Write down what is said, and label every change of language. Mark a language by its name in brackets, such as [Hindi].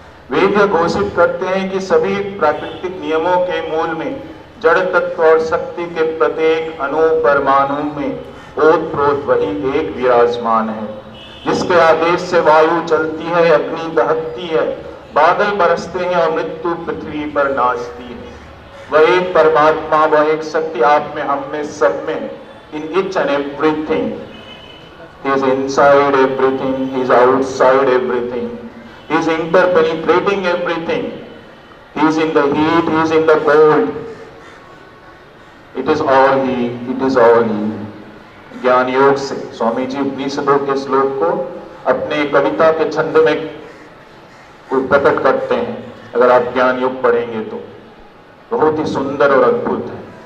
[Hindi] वेद यह घोषित करते हैं कि सभी प्राकृतिक नियमों के मूल में, जड़ तत्व और शक्ति के प्रत्येक अणु परमाणु में ओतप्रोत वही एक विराजमान है, जिसके आदेश से वायु चलती है, अग्नि दहकती है, बादल बरसते हैं और मृत्यु पृथ्वी पर नाचती है। वह एक परमात्मा, वह एक शक्ति आप में, हम में, सब में, [English] In each and everything. He is inside everything, He is outside everything, He is interpenetrating everything, He is in the heat, He is in the cold. It is all He, it is all He. [Hindi] ज्ञान योग से स्वामी जी उपनिषदों के श्लोक को अपने कविता के छंद में प्रकट करते हैं। अगर आप ज्ञान योग पढ़ेंगे तो बहुत ही सुंदर और अद्भुत है।